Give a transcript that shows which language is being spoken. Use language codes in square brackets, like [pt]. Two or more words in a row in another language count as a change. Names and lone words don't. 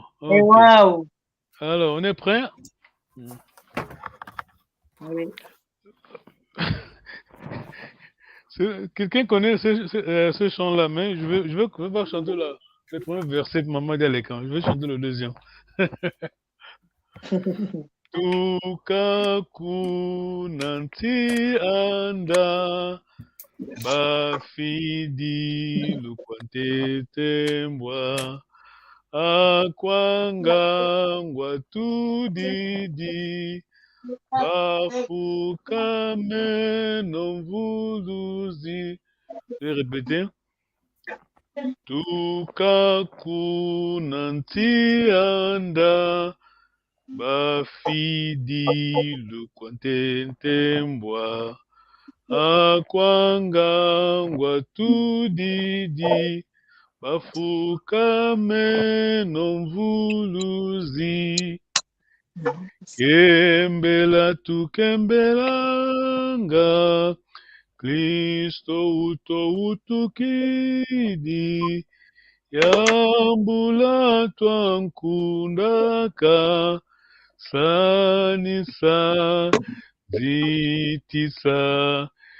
[fr] Okay. Wow. Alors, on est prêt? Oui. Quelqu'un connaît ce chant-là, mais je vais pas chanter le premier verset de Maman Dialékan. Je vais chanter le deuxième. [kg] Tukaku nanti anda bafidi lukwante tembwa akwanga ngwatu didi bafukame nomvuluzi. [fr] Je vais répéter. [kg] Tukaku nanti anda bafidi lukwantentembwa akwanga ngwatu didi bafukame nomvuluzi kembela tukembelanga Kristo utukidi yambula twankundaka sanisa zitisa